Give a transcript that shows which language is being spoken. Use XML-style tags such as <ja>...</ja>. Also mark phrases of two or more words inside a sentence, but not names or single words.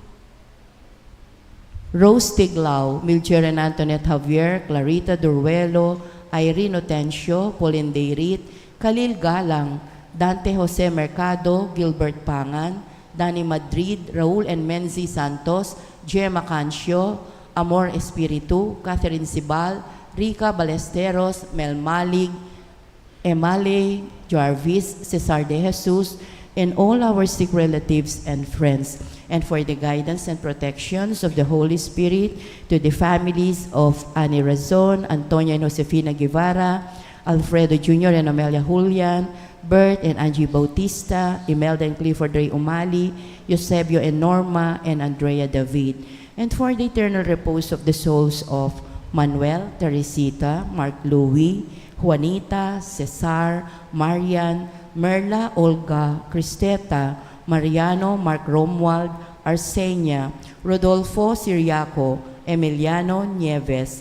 <en>Rose Tiglao, Milcher and Antoinette Javier, Clarita Duruelo, Irene Otencio, Pauline Deirit, Khalil Galang, Dante Jose Mercado, Gilbert Pangan, Danny Madrid, Raul and Menzi Santos, Gemma Cancio, Amor Espiritu, Catherine Sibal, Rica Balesteros, Mel Malig, Emale Jarvis, Cesar de Jesus, and all our sick relatives and friends, and for the guidance and protections of the Holy Spirit to the families of Annie Razon, Antonia and Josefina Guevara, Alfredo Jr. and Amelia Julian, Bert and Angie Bautista, Imelda and Clifford Ray Umali, Eusebio and Norma, and Andrea David, and for the eternal repose of the souls of Manuel, Teresita, Mark Louie, Juanita, Cesar, Marian, Merla, Olga, Cristeta, Mariano, Mark Romuald, Arsenia, Rodolfo Siriaco, Emiliano Nieves,</en>